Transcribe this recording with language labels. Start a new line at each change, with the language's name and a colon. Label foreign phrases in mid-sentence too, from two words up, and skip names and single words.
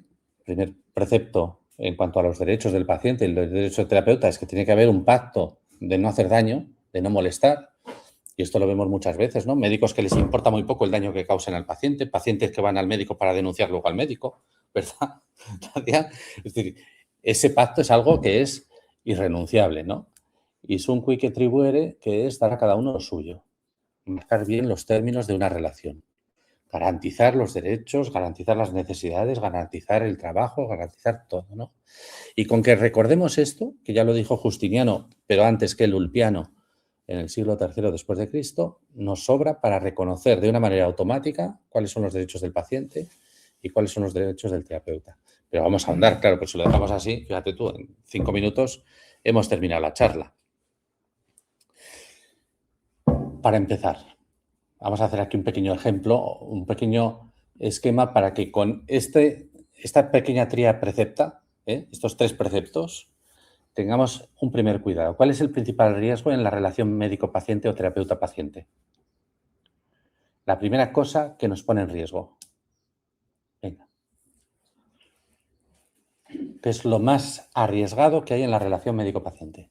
Spanish: Primer precepto en cuanto a los derechos del paciente y los derechos del terapeuta es que tiene que haber un pacto de no hacer daño, de no molestar. Y esto lo vemos muchas veces, ¿no? Médicos que les importa muy poco el daño que causen al paciente, pacientes que van al médico para denunciar luego al médico, ¿verdad? Es decir, ese pacto es algo que es irrenunciable, ¿no?
Latin: Y sunt quique tribuere,
Spanish: que es dar a cada uno lo suyo. Marcar bien los términos de una relación. Garantizar los derechos, garantizar las necesidades, garantizar el trabajo, garantizar todo, ¿no? Y con que recordemos esto, que ya lo dijo Justiniano, pero antes que el Ulpiano, en el siglo III después de Cristo, nos sobra para reconocer de una manera automática cuáles son los derechos del paciente y cuáles son los derechos del terapeuta. Pero vamos a ahondar, claro, pues si lo dejamos así, fíjate tú, en 5 minutos hemos terminado la charla. Para empezar, vamos a hacer aquí un pequeño ejemplo, un pequeño esquema para que con esta pequeña
Latin: tría precepta,
Spanish: estos 3 preceptos, tengamos un primer cuidado. ¿Cuál es el principal riesgo en la relación médico-paciente o terapeuta-paciente? La primera cosa que nos pone en riesgo. Venga. ¿Qué es lo más arriesgado que hay en la relación médico-paciente?